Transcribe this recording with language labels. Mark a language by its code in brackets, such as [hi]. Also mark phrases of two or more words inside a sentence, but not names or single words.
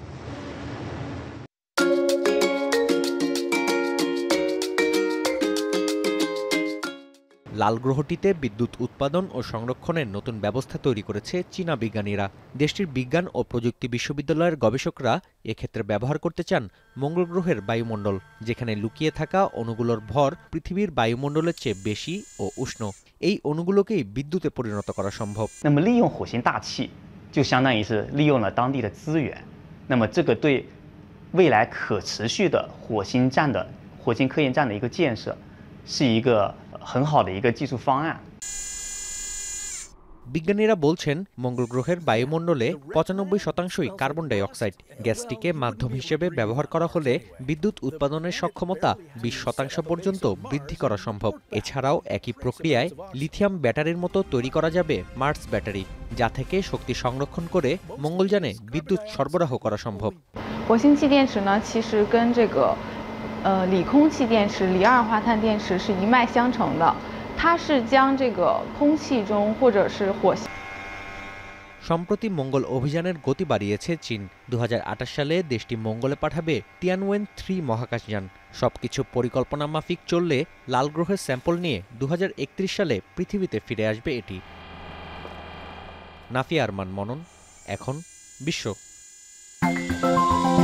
[bn] লাল গ্রহটিতে বিদ্যুৎ উৎপাদন ও সংরক্ষণের নতুন ব্যবস্থা তৈরি করেছে চীনা বিজ্ঞানীরা। দেশটির বিজ্ঞান ও প্রযুক্তি বিশ্ববিদ্যালয়ের গবেষকরা এক্ষেত্রে ব্যবহার করতে চান মঙ্গল গ্রহের বায়ুমণ্ডল, যেখানে লুকিয়ে থাকা অণুগুলোর ভর পৃথিবীর বায়ুমণ্ডলের চেয়ে বেশি ও উষ্ণ। এই অণুগুলোকেই বিদ্যুতে পরিণত করা সম্ভব। [zh] 利用火星大气就相当于是利用了当地的资源，那么这个对未来可持续的火星科研站的一个建设是一个很好的一个技术方案。 [bn] বিজ্ঞানীরা বলছেন মঙ্গল গ্রহের বায়ুমণ্ডলে 95% [en] carbon dioxide. [bn] গ্যাসটিকে মাধ্যম হিসেবে ব্যবহার করা হলে বিদ্যুৎ উৎপাদনের সক্ষমতা 20% পর্যন্ত বৃদ্ধি করা সম্ভব। এছাড়াও একই প্রক্রিয়ায় লিথিয়াম ব্যাটারির মতো তৈরি করা যাবে মার্স ব্যাটারি, যা থেকে শক্তি সংরক্ষণ করে মঙ্গলযানে বিদ্যুৎ সরবরাহ করা সম্ভব। [zh] 火星气电池呢，其实跟这个锂空气电池、锂二氧化碳电池是一脉相承的。它是将这个空气中或者是火星。 [bn] সম্প্রতি মঙ্গল অভিযানের গতি বাড়িয়েছে চীন। 2028 সালে দেশটি মঙ্গলে পাঠাবে তিয়ানওয়েন 3 মহাকাশযান। সবকিছু পরিকল্পনা মাফিক চললে লাল গ্রহের স্যাম্পল নিয়ে 2031 সালে পৃথিবীতে ফিরে আসবে এটি। নাফিয়া আরমান মনন, এখন বিশ্ব।